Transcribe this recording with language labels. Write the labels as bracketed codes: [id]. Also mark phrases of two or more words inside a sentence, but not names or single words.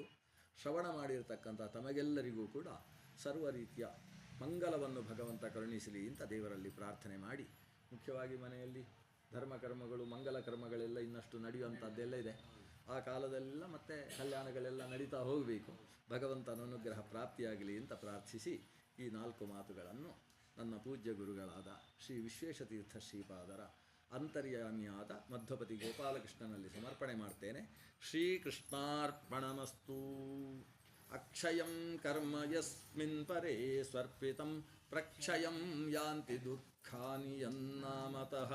[kn] ಶ್ರವಣ ಮಾಡಿರತಕ್ಕಂಥ ತಮಗೆಲ್ಲರಿಗೂ ಕೂಡ ಸರ್ವ ರೀತಿಯ ಮಂಗಲವನ್ನು ಭಗವಂತ ಕರುಣಿಸಲಿ ಅಂತ ದೇವರಲ್ಲಿ ಪ್ರಾರ್ಥನೆ ಮಾಡಿ, ಮುಖ್ಯವಾಗಿ ಮನೆಯಲ್ಲಿ ಧರ್ಮಕರ್ಮಗಳು ಮಂಗಲ ಕರ್ಮಗಳೆಲ್ಲ ಇನ್ನಷ್ಟು ನಡೆಯುವಂಥದ್ದೆಲ್ಲ ಇದೆ. ಆ ಕಾಲದಲ್ಲೆಲ್ಲ ಮತ್ತೆ ಕಲ್ಯಾಣಗಳೆಲ್ಲ ನಡೀತಾ ಹೋಗಬೇಕು. ಭಗವಂತನ ಅನುಗ್ರಹ ಪ್ರಾಪ್ತಿಯಾಗಲಿ ಅಂತ ಪ್ರಾರ್ಥಿಸಿ ಈ 4 ಮಾತುಗಳನ್ನು ನನ್ನ ಪೂಜ್ಯ ಗುರುಗಳಾದ ಶ್ರೀ ವಿಶ್ವೇಶತೀರ್ಥ ಶ್ರೀಪಾದರ ಅಂತರ್ಯಾಮಿಯಾದ ಮಧ್ವಪತಿ ಗೋಪಾಲಕೃಷ್ಣನಲ್ಲಿ ಸಮರ್ಪಣೆ ಮಾಡ್ತೇನೆ. [sa] ಶ್ರೀಕೃಷ್ಣಾರ್ಪಣಮಸ್ತು. ಅಕ್ಷಯಂ ಕರ್ಮ ಯಸ್ಮಿನ್ ಪರೇ ಸ್ವರ್ಪಿತಂ ಪ್ರಕ್ಷಯಂ ಯಾಂತಿ ದುಃಖಾನಿ ಯನ್ನಾಮತಃ.